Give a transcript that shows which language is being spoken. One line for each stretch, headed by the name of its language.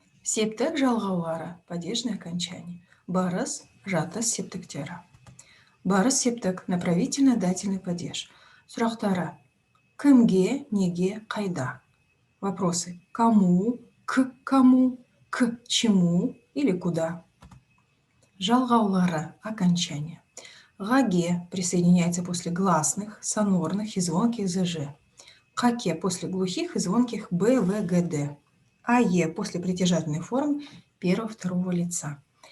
Kazakh: Септік жалғаулары
Russian: падежное окончание.
Kazakh: Барыс жатыс септіктері. Барыс септік
Russian: направительно-дательный падеж.
Kazakh: Сұрақтары: кімге, неге, қайда?
Russian: Вопросы: кому, к кому, к чему или куда?
Kazakh: Жалғаулары
Russian: окончания. Гаге присоединяется после гласных, сонорных и звонких ЗЖ. Каке после глухих и звонких Б, В, Г, Д. АЕ после притяжательной формы первого-второго лица.